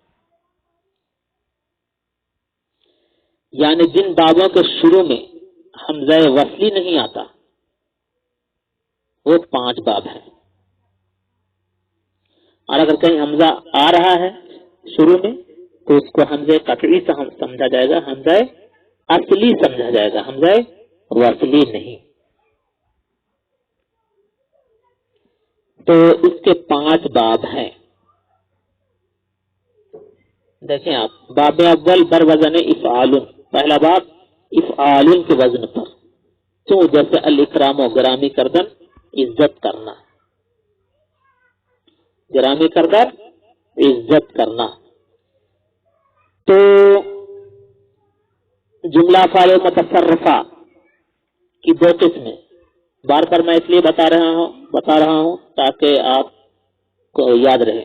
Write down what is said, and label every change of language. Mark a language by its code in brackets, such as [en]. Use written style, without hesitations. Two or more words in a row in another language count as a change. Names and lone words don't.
[ur] یعنی جن بابوں کے شروع میں حمزہ وصلی نہیں آتا وہ 5 باب ہیں اور اگر کہیں حمزہ آ رہا ہے شروع میں تو اس کو حمزہ قطعی سے سمجھا جائے گا حمزہ اصلی سمجھا جائے گا حمزہ وصلی نہیں. تو اس کے 5 باب ہیں. دیکھیں آپ [fa] باب اول بر وزن افعال [ur] پہلا باب افعال کے وزن پر تو جیسے الاکرام و [fa] گرامی کردن [ur] عزت کرنا [fa] گرامی کردن [ur] عزت کرنا. تو جملہ فاعل متصرفہ کی 2 قسمیں بار بار میں اس لیے بتا رہا ہوں تاکہ آپ کو یاد رہے.